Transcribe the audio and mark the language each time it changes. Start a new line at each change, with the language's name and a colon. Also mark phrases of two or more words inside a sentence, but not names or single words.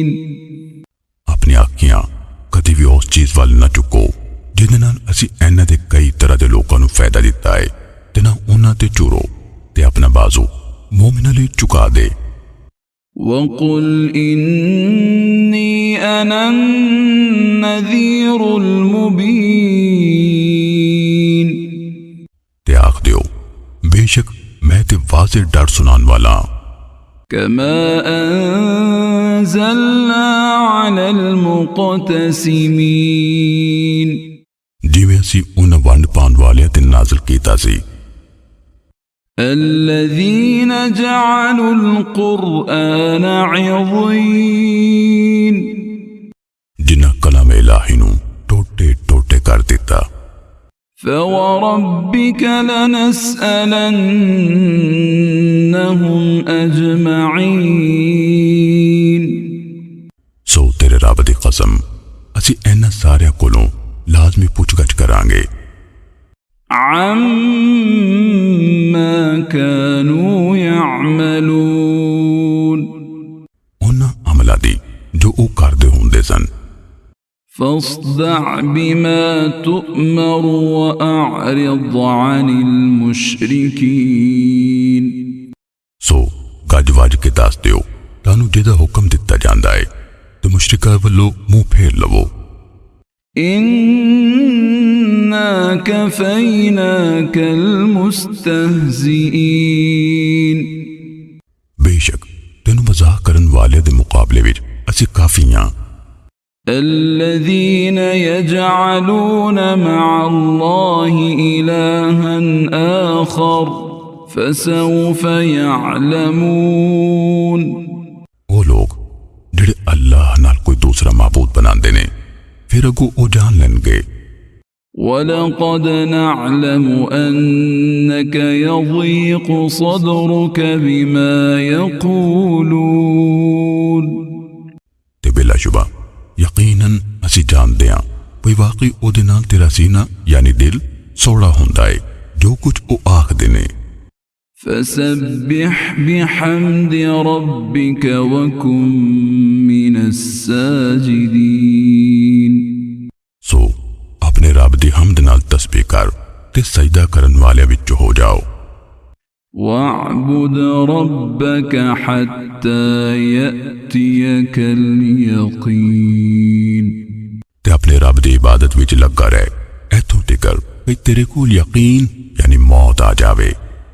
Punjabi: ਅਪਣੀ ਆਂਖੀਆਂ ਕਦੀ ਭੀ ਉਸ ਚੀਜ਼ ਵਾਲ ਨ ਚੁਕੋ ਜਿਹਦੇ ਨਾਲ ਅਸੀ ਇਨ੍ਹਾਂ ਦੇ ਕਈ ਤਰ੍ਹਾ ਦੇ ਲੋਕਾਂ ਨੂੰ ਫਾਇਦਾ ਦਿਤਾ ਹੈ ਤੇ ਨਾ ਉਨ੍ਹਾਂ ਤੇ ਚੁਰੋ ਤੇ ਅਪਣਾ ਬਾਜੂ ਮੋਮਿਨਾਂ ਲਈ ਚੁਕਾ ਦੇ।
Arabic: وقل إني أنا النذير المبين
Punjabi: ਤੇ ਆਖ ਦਿਓ ਬੇਸ਼ਕ ਮੈਂ ਤੇ ਵਾਜ਼ੇਹ ਡਰ ਸੁਨਾਨ ਵਾਲਾ।
Arabic: كما أنزلنا على المقتسمين
Punjabi: ਜਿਵੇਂ ਅਸੀ ਉਨ੍ਹਾਂ ਵੰਡ ਪਾਉਣ ਵਾਲੀਆਂ ਤੇ ਨਾਜ਼ਿਲ ਕੀਤਾ ਸੀ
Arabic: الذين جعلوا القرآن عضين
Punjabi: ਜਿਨ੍ਹਾਂ ਕਲਾਮ ਇਲਾਹੀ ਨੂੰ ਟੋਟੇ ਟੋਟੇ ਕਰ ਦਿਤਾ।
Arabic: فوربك لنسألنهم أجمعين
Punjabi: ਸੋ ਤੇਰੇ ਰਬ ਦੀ ਕਸਮ ਅਸੀ ਇਨ੍ਹਾਂ ਸਾਰੀਆਂ ਕੋਲੋਂ ਲਾਜ਼ਮੀ ਪੁਛਗਛ ਕਰਾਂਗੇ।
Arabic: عما كانوا يعملون
Punjabi: ਉਨ੍ਹਾਂ ਅਮਲਾਂ ਦੀ ਜੋ ਵੋ ਕਰਦੇ ਹੁੰਦੇ ਸਨ।
Arabic: فاصدع بما تؤمر وأعرض عن المشركين
Punjabi: ਸੋ ਗਜ ਵਜ ਕੇ ਦਸ ਦਿਓ ਤਾਨੂ ਜਿਹਦਾ ਹੁਕਮ ਦਿਤਾ ਜਾਂਦਾ ਹੈ ਤੇ ਮੁਸ਼ਰਿਕਾਂ ਵੱਲੋਂ ਮੂੰਹ ਫੇਰ ਲਵੋ।
Arabic: إنا كفيناك المستهزئين
Punjabi: ਬੇਸ਼ਕ ਤੇਨੂ ਮਜ਼ਾਕ ਕਰਨ ਵਾਲੇ ਦੇ ਮੁਕਾਬਲੇ ਵਿਚ ਅਸੀ ਕਾਫੀ ਹਾਂ।
Arabic: الذين يجعلون मع الله إلها آخر فسوف يعلمون
Punjabi: ਵੋ ਲੋਗ ਜਿਹੜੇ ਅੱਲਾਹ ਨਾਲ ਕੋਈ ਦੂਸਰਾ ਮਾਬੂਦ ਬਣਾਂਦੇ ਨੇ ਫਿਰ ਅਗੋ ਓ ਜਾਨ ਲੈਣਗੇ।
Arabic: ولقد نعلم أنك يضيق صدرك بما يقولون
Punjabi: ਤੇ ਬਿਲਾਸ਼ੁਬਾ ਯਕੀਨਨ ਅਸੀ ਜਾਣਦੇ ਹਾਂ ਕੋਈ ਵਾਕਈ ਓਦੇ ਨਾਲ ਤੇਰਾ ਸੀਨਾ ਯਾਨੀ ਦਿਲ ਸੌੜਾ ਹੁੰਦਾ ਹੈ ਜੋ ਕੁਛ ਓ ਆਖਦੇ ਨੇ।
Arabic: فسبح بحمد ربك وكن من الساجدين
Punjabi: ਸੋ ਅਪਣੇ ਰਬ ਦੀ ਹਮਦ ਨਾਲ ਤਸਬੀਹ ਕਰ ਤੇ ਸਜਦਾ ਕਰਨ ਵਾਲੇ ਵਿਚ ਹੋ ਜਾਓ।
Arabic: واعبد ربك حتى يأتيك اليقين
Punjabi: ਤੇ ਅਪਣੇ ਰਬ ਦੀ ਇਬਾਦਤ ਵਿਚ ਲਗਾ ਰਹ ਐਥੋਂ ਤਿਕਰ ਕਿ ਤੇਰੇ ਕੋਲ ਯਕੀਨ ਯਾਨੀ ਮੌਤ ਆ ਜਾਵੇ।